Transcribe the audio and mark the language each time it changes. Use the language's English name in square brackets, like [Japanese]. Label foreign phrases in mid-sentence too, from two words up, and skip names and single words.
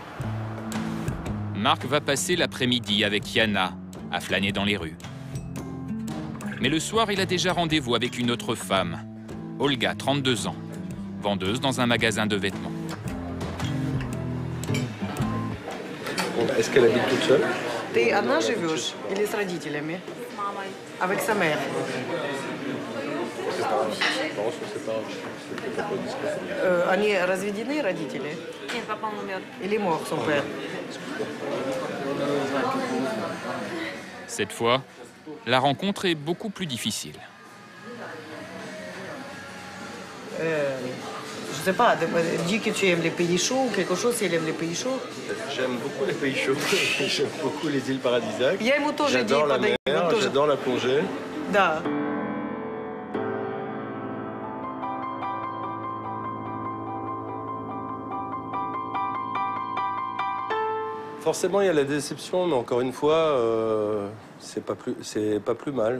[French] Marc va passer l'après-midi avec Yana à flâner dans les rues. Mais le soir, il a déjà rendez-vous avec une autre femme, Olga, 32 ans, vendeuse dans un magasin de vêtements. Est-ce qu'elle habite toute seule? [Russian] Ты одна живешь или с родителями? [French] Avec sa mère. [Russian] Они разведены, родители? Нет, папа умер. [French] Или mort, son père? Cette fois, la rencontre est beaucoup plus difficile. Je sais pas, dis que tu aimes les pays chauds ou quelque chose, si elle aime les pays chauds. J'aime beaucoup les pays chauds. J'aime beaucoup les îles paradisiaques. [Russian] Я ему тоже [French] J'adore la [Russian] подаю, [French] mer, [Russian] тоже. [French] j'adore la plongée. [Russian] Да. [French] Forcément, il y a la déception, mais encore une fois, c'est pas plus mal.